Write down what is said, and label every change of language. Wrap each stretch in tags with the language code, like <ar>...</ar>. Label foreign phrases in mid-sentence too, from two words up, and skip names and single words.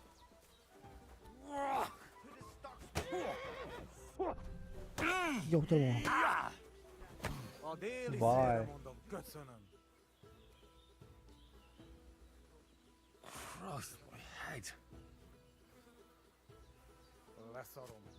<ro>Ia uite-l, mă.</ro> <hu>A déli</hu> <ro>Vai.</ro> <hu>szélre mondom, köszönöm.</hu> <en>Cross my head.</en> <hu>Leszarom.</hu>